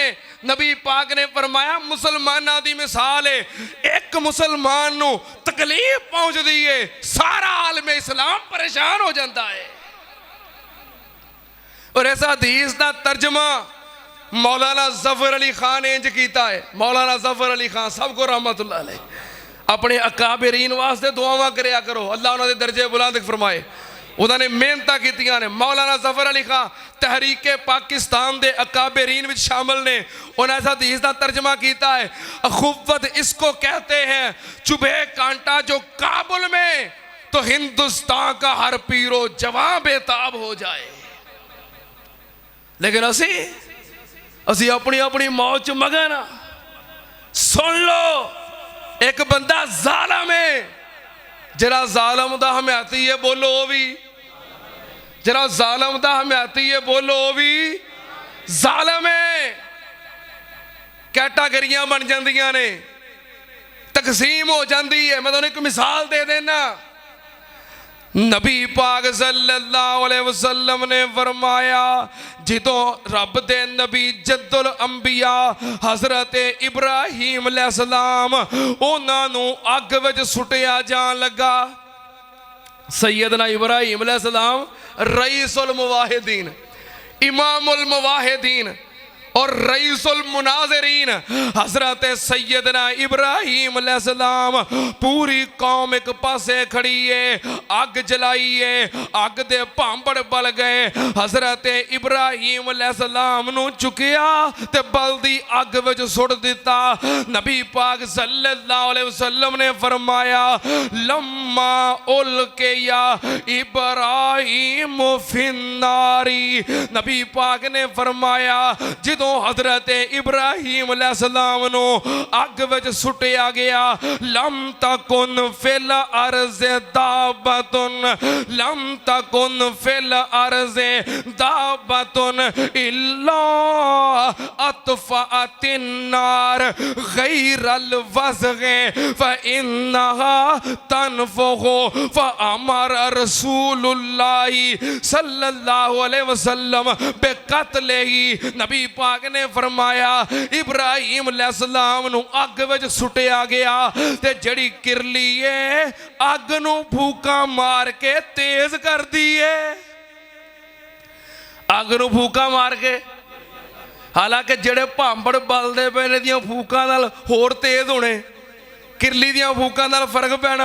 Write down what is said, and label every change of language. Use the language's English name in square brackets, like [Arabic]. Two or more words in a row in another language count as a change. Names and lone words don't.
[Punjabi] نبی پاک نے فرمایا مسلماناں دی مثال ہے اک مسلمان نوں تکلیف پہنچتی ہے، سارا عالمِ اسلام پریشان ہو جاتا ہے. [Urdu] اور اس حدیث کا ترجمہ مولانا ظفر علی خان نے انج کیتا ہے. [Punjabi] مولانا ظفر علی خان سبکو [Arabic] رحمة الله عليه [Punjabi] اپنے اکابرین واسطے دعاواں کریا کرو، اللہ اونہاں دے درجے بلند فرمائے. اونہاں نے محنت کیتیاں نے۔ مولانا ظفر علی خان تحریکِ پاکستان دے اکابرین وچ شامل نے. [Urdu] انہیں اس حدیث کا ترجمہ کیا ہے اخوت اس کو کہتے ہیں چبھے کانٹا جو کابل میں تو ہندوستان کا ہر پیر و جواں بیتاب ہو جائے. [Punjabi] لیکن اسی اپنی اپنی موت چ مگن. سن لو اک بندہ ظالم ہے، ذرا ظالم دا حمایتی ہے بولو وہ بھی، ذرا ظالم دا حمایتی ہے بولو وہ بھی ظالم ہے. کیٹاگریاں بن جاندیاں نے، تقسیم ہو جاتی ہے. میں تہانوں اک مثال دے دینا۔ نبی پاک [Arabic] صلى الله عليه وسلم [Punjabi] نے فرمایا جدوں رب دے نبی جد الانبیاء حضرت ابراہیم علیہ السلام اونہاں نوں اگ وچ سٹیا جان لگا. سیدنا ابراہیم علیہ السلام رئیس الموحدین، امام الموحدین اور رئیس المناظرین حضرت سیدنا ابراہیم علیہ السلام. پوری قوم اک پاسے کھڑی ہے، اگ جلائی ہے، اگ دے بھانبڑ بل گئے. حضرت ابراہیم علیہ السلام نوں چکیا تے بلدی اگ وچ سٹ دتا. نبی پاک [Arabic] صلى الله عليه وسلم [Punjabi] نے فرمایا [Arabic] لما ألقي إبراهيم في النار. [Punjabi] نبی پاک نے فرمایا جو حضرت ابراہیم علیہ السلام نوں اگ وچ سٹیا گیا, [Arabic] لم تكن في الأرض دابة، لم تكن في الأرض دابة إلا أطفأت النار غير الوزغ فإنها تنفخه فأمر رسول الله صلى الله عليه وسلم بقتله. [Punjabi] نبی پاک نے فرمایا ابراہیم علیہ السلام نوں اگ وچ سٹیا گیا تے جیہڑی کرلی ہے اگ نوں پھوکاں مار کے تیز کر دی ہے. اگ نوں پھوکاں مار کے، حالانکہ جیہڑے بھانبڑ بلدے پئے نے دیاں پھوکاں نال ہور تیز ہونے، کرلی دیاں پھوکاں نال فرق پینا.